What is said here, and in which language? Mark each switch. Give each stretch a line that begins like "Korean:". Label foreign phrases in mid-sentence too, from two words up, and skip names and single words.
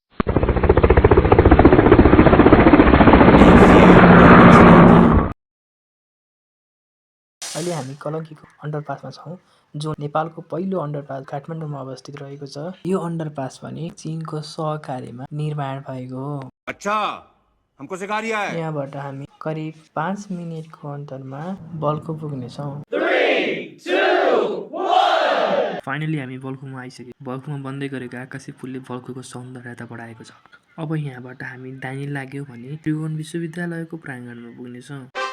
Nepali: अहिले हामी कलंकीको अन्डरपासमा छौं जो नेपालको पहिलो अन्डरपास काठमाडौँमा अवस्थित रहेको छ यो अन्डरपास पनि चीनको सहकार्यमा निर्माण भएको हो
Hindi: अच्छा हमको सिखा रिया है
Nepali: यहाँबाट हामी करिब 5 मिनेटको अन्तरमा बल्खु पुग्ने छौं 3 2 1 फाइनली हामी बल्खुमा आइसक्यौं बल्खुमा बन्दै गरेको आकाशे फुलले बल्खुको सौन्दर्यता बढाएको छ अब यहाँबाट हामी दाहिने लाग्यौं भने त्रिभुवन विश्वविद्यालयको प्राङ्गणमा पुग्ने छौं